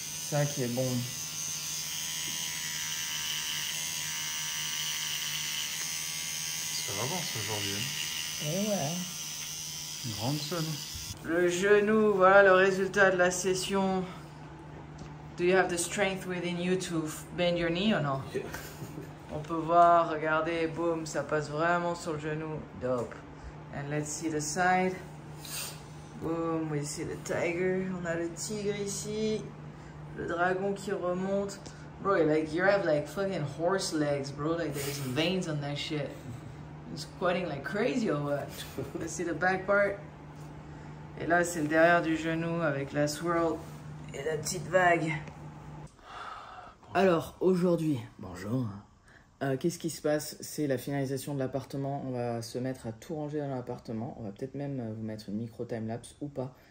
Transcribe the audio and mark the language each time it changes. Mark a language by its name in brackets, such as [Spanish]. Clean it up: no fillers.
[French] C'est ça qui est bon. Ça avance aujourd'hui. Et ouais. Une grande sonne. Le genou, voilà le résultat de la session. [English] Do you have the strength within you to bend your knee or no? [French] On peut voir, regardez, boum, ça passe vraiment sur le genou. [English] Dope. And let's see the side. Boom, we see the tiger. [French] On a le tigre ici. Le dragon qui remonte. [English] Bro, like you have like fucking horse legs, bro. Like there's veins on that shit. You're squatting like crazy or what? Let's see the back part. [French] Et là, c'est le derrière du genou avec la swirl et la petite vague. Alors, aujourd'hui, bonjour. Qu'est-ce qui se passe? C'est la finalisation de l'appartement. On va se mettre à tout ranger dans l'appartement. On va peut-être même vous mettre une micro time-lapse ou pas.